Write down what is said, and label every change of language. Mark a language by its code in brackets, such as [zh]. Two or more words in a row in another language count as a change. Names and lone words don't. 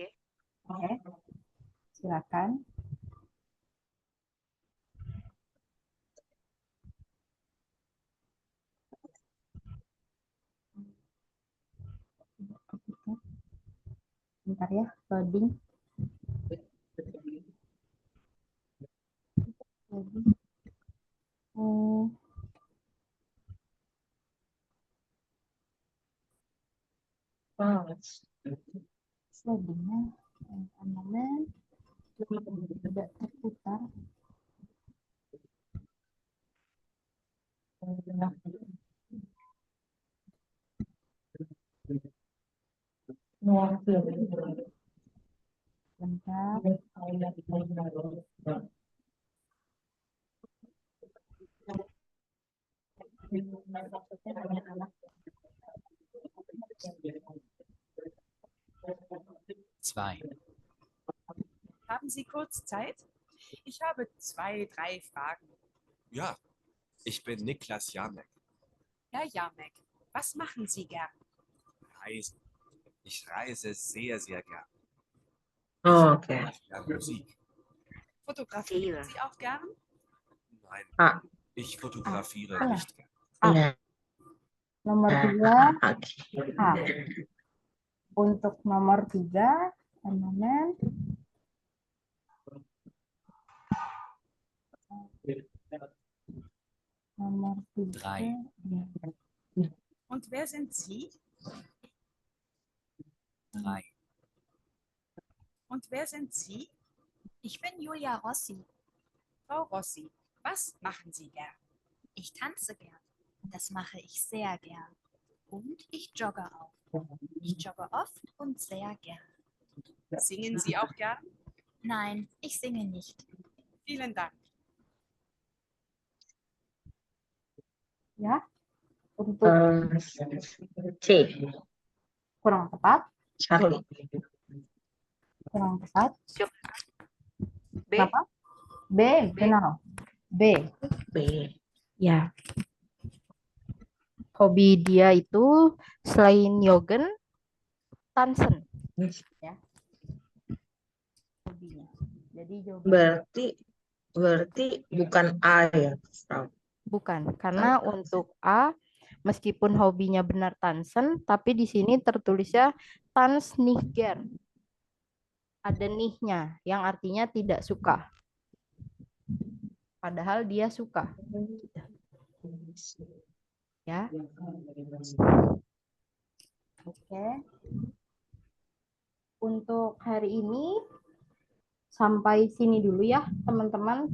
[id] Oke. Silakan. Bentar ya, loading. Hmm, loadingnya, [en] one moment. [id] Tidak terputar. Bentar. [de] Zwei. Haben Sie kurz Zeit? Ich habe 2, 3 Fragen. Ja, ich bin Niklas Jamek. Herr Jamek, was machen Sie gern? Reisen. Ich reise sehr, sehr gern. Oh, Ich [id] oke. [de] höre auch gern Musik. Fotografieren [id] Iya. [de] Sie auch gern? Nein, Ah, ich fotografiere Ah. nicht gern. [id] iya. Nomor 2, Oke. A. Untuk nomor 3, [en] one moment. [id] Nomor 3. 3. [de] Und wer sind Sie? 3. Und wer sind Sie? Ich bin Julia Rossi. Frau Rossi, was machen Sie gern? Ich tanze gern. Das mache ich sehr gern. Und ich jogge auch. Ich jogge oft und sehr gern. Singen Sie auch gern? Nein, ich singe nicht. Vielen Dank. [id] Ya. Untuk C. kurang tepat. Charlie. Kurang tepat. B. Kenapa? B, benar. B. B. Ya. Hobi dia itu selain Yogen, tansen. Ya. Hobinya. Jadi jawabannya Berarti bukan A ya, Frau? bukan. Karena untuk A, meskipun hobinya benar tansen, tapi di sini tertulisnya [de] tans nicht gern. [id] Ada nihnya, yang artinya tidak suka. Padahal dia suka. Ya. Oke. Untuk hari ini sampai sini dulu ya, teman-teman.